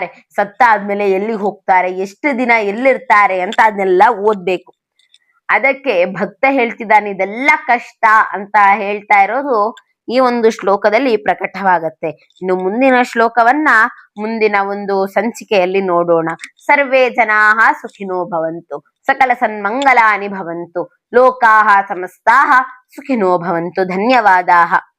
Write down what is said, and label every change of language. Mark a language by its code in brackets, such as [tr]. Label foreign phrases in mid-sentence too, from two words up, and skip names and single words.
[kn] ಸತ್ತ ಆದ್ಮೇಲೆ ಎಲ್ಲಿಗೆ ಹೋಗ್ತಾರೆ, ಎಷ್ಟು ದಿನ ಎಲ್ಲಿರ್ತಾರೆ ಅಂತ ಅದನ್ನೆಲ್ಲ ಓದ್ಬೇಕು. ಅದಕ್ಕೆ ಭಕ್ತ ಹೇಳ್ತಿದ್ದಾನೆ, ಇದೆಲ್ಲ ಕಷ್ಟ ಅಂತ ಹೇಳ್ತಾ ಇರೋದು ಈ ಒಂದು ಶ್ಲೋಕದಲ್ಲಿ ಪ್ರಕಟವಾಗತ್ತೆ. ಇನ್ನು ಮುಂದಿನ ಶ್ಲೋಕವನ್ನ ಮುಂದಿನ ಒಂದು ಸಂಚಿಕೆಯಲ್ಲಿ ನೋಡೋಣ. [sa] ಸರ್ವೇ ಜನಾಃ ಸುಖಿನೋ ಭವಂತು, ಸಕಲ ಸನ್ಮಂಗಲಾನಿ ಭವಂತು, ಲೋಕಾಃ ಸಮಸ್ತಾಃ ಸುಖಿನೋ ಭವಂತು. ಧನ್ಯವಾದಾಃ.